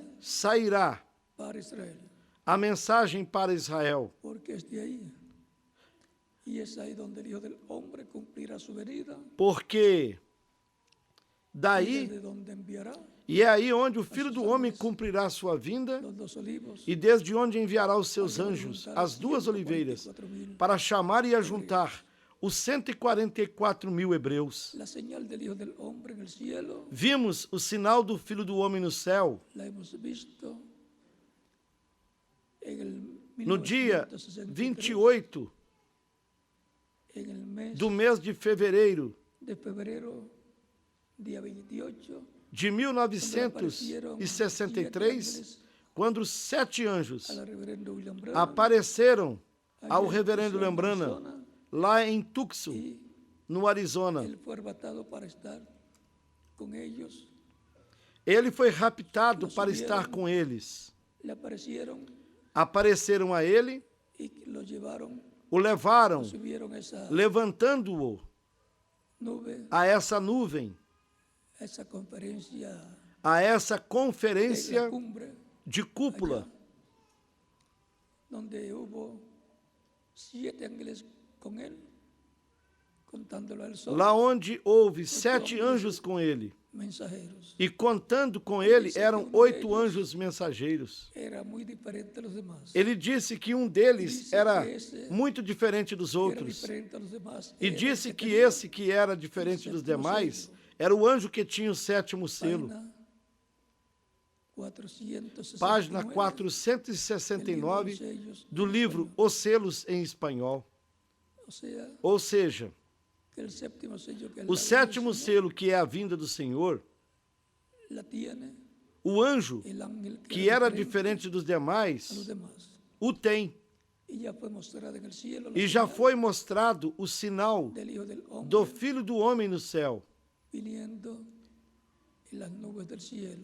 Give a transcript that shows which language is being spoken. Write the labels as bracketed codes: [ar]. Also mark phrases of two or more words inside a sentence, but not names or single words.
[pt] sairá para Israel, a mensagem para Israel, [es] porque es de ahí. Y es ahí donde el Hijo del Hombre cumplirá su venida, porque y [pt] daí, [es] desde donde enviará [pt] e é aí onde o Filho do Homem cumprirá a sua vinda, [es] los dos olivos, [pt] e desde onde enviará os seus anjos, as duas oliveiras, 144.000. para chamar e ajuntar os 144.000 hebreus. [es] La señal del Hijo del Hombre en el cielo [pt] Vimos o sinal do Filho do Homem no céu [es] la hemos visto en el [pt] no dia 1963, 28 [es] en el mes [pt] do mês de fevereiro [es] de febrero, día 28, de 1963, [pt] quando os 7 anjos [es] al reverendo William Branham [pt] apareceram ao [es] allá en [pt] reverendo Tucson, William Branham, Arizona, lá em Tucson, [es] y [pt] no Arizona. [es] él fue arrebatado para estar con ellos. [pt] Ele foi raptado para estar com eles. [es] Le aparecieron [pt] Apareceram a ele, [es] y lo llevaron, [pt] o levaram, [es] subieron esa [pt] levantando-o [es] nube, [pt] a essa nuvem, [es] esa conferencia [pt] a essa [es] de la [pt] conferência [es] cumbre, [pt] de cúpula, [es] donde hubo 7 ángeles con él, contándolo al sol, [pt] lá onde houve 7 anjos com ele. [es] mensajeros. [pt] E contando com ele eram 8 anjos mensageiros. [es] Era muy diferente a los demás. [pt] Ele disse que um deles era muito diferente dos [es] Era [pt] outros. [es] diferente a los demás. [pt] E [es] Era el [pt] disse que [es] que tenía [pt] esse que era diferente dos demais era o anjo que tinha o 7º selo. [es] página [pt] Página 469 469 do livro Os Selos em Espanhol. [es] O sea, [pt] Ou seja, [es] que el séptimo sello, que es [pt] o [es] la [pt] 7º [es] Señor, [pt] selo, que é a vinda do Senhor, [es] la tiene [pt] o anjo, [es] el ángel que era diferente [pt] diferente dos [es] a los [pt] demais, [es] demás. [pt] o tem. [es] Y ya fue mostrada en el cielo la [pt] E já [es] señal [pt] foi mostrado o sinal [es] del Hijo del Hombre [pt] do Filho do Homem no céu, [es] viniendo en las nubes del cielo.